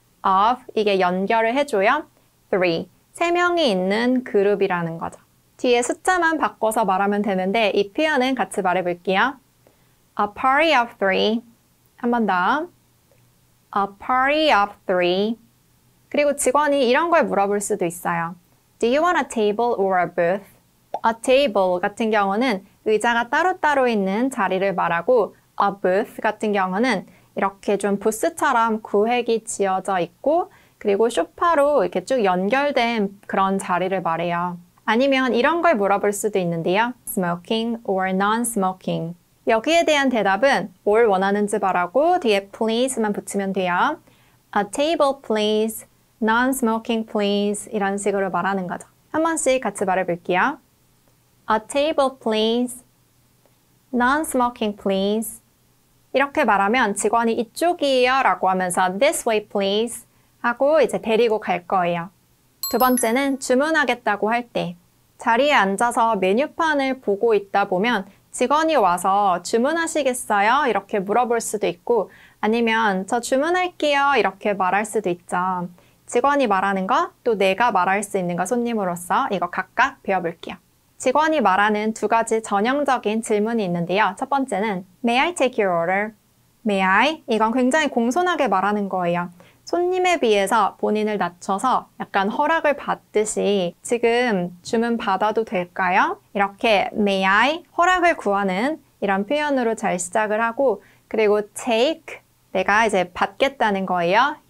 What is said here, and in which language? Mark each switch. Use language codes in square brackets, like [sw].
[ko] of, 이게 연결을 해줘요. 3, 3명이 있는 그룹이라는 거죠. 뒤에 숫자만 바꿔서 말하면 되는데 이 표현은 같이 말해볼게요. [en] A party of 3. [ko] 한 번 더. [en] A party of 3. [ko] 그리고 직원이 이런 걸 물어볼 수도 있어요. [en] Do you want a table or a booth? [ko] A table 같은 경우는 의자가 따로따로 있는 자리를 말하고 a booth 같은 경우는 이렇게 좀 부스처럼 구획이 지어져 있고 그리고 소파로 이렇게 쭉 연결된 그런 자리를 말해요. 아니면 이런 걸 물어볼 수도 있는데요. [en] Smoking or non-smoking. [ko] 여기에 대한 대답은 뭘 원하는지 말하고 뒤에 please만 붙이면 돼요. [en] A table please, non-smoking please [ko] 이런 식으로 말하는 거죠. 한 번씩 같이 말해볼게요. [en] A table please, non-smoking please. [ko] 이렇게 말하면 직원이 이쪽이에요 라고 하면서 [en] this way please [ko] 하고 이제 데리고 갈 거예요. 두 번째는 주문하겠다고 할 때 자리에 앉아서 메뉴판을 보고 있다 보면 직원이 와서 주문하시겠어요? 이렇게 물어볼 수도 있고 아니면 저 주문할게요 이렇게 말할 수도 있죠. 직원이 말하는 거 또 내가 말할 수 있는 거 손님으로서 이거 각각 배워볼게요. 직원이 말하는 2가지 전형적인 질문이 있는데요. 첫 번째는 [en] May I take your order? May I? [ko] 이건 굉장히 공손하게 말하는 거예요. 손님에 비해서 본인을 낮춰서 약간 허락을 받듯이 지금 주문 받아도 될까요? 이렇게 may I, 허락을 구하는 이런 표현으로 잘 시작을 하고 그리고 take, 내가 이제 받겠다는 거예요.